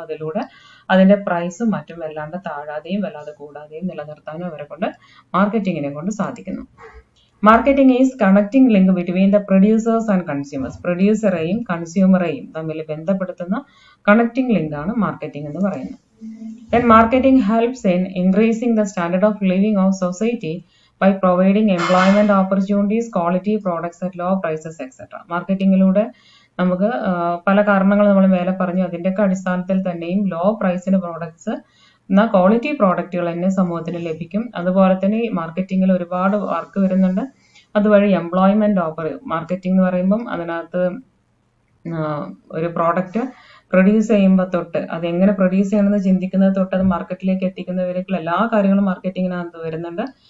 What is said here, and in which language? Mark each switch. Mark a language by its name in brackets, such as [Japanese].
[Malayalam] അതിലൂടെ അതിന്റെ പ്രൈസും മറ്റും വല്ലാണ്ട് താഴാതെയും വല്ലാതെ കൂടാതെയും നിലനിർത്താനും അവരെ കൊണ്ട് മാർക്കറ്റിങ്ങിനെ കൊണ്ട് സാധിക്കുന്നു. [English] Marketing is connecting link between the producers and consumers. [Malayalam] പ്രൊഡ്യൂസറെയും കൺസ്യൂമറെയും തമ്മിൽ ബന്ധപ്പെടുത്തുന്ന കണക്റ്റിംഗ് ലിങ്ക് ആണ് മാർക്കറ്റിംഗ് എന്ന് പറയുന്നത്. [English] Then marketing helps in increasing the standard of living of society by providing employment opportunities, quality products at low prices, etc. [Malayalam] മാർക്കറ്റിംഗിലൂടെ നമുക്ക് പല കാരണങ്ങൾ നമ്മൾ മേലെ പറഞ്ഞു, അതിൻ്റെയൊക്കെ അടിസ്ഥാനത്തിൽ തന്നെയും ലോ പ്രൈസിന് പ്രോഡക്ട്സ് എന്നാൽ ക്വാളിറ്റി പ്രോഡക്റ്റുകൾ തന്നെ സമൂഹത്തിന് ലഭിക്കും. അതുപോലെ തന്നെ മാർക്കറ്റിംഗിൽ ഒരുപാട് വർക്ക് വരുന്നുണ്ട്. അതുവഴി എംപ്ലോയ്മെന്റ് മാർക്കറ്റിംഗ് എന്ന് പറയുമ്പം അതിനകത്ത് ഒരു പ്രോഡക്റ്റ് പ്രൊഡ്യൂസ് ചെയ്യുമ്പോൾ തൊട്ട് അത് എങ്ങനെ പ്രൊഡ്യൂസ് ചെയ്യണമെന്ന് ചിന്തിക്കുന്നത് തൊട്ട് അത് മാർക്കറ്റിലേക്ക് എത്തിക്കുന്നവരേക്കുള്ള എല്ലാ കാര്യങ്ങളും മാർക്കറ്റിങ്ങിനകത്ത് വരുന്നുണ്ട്.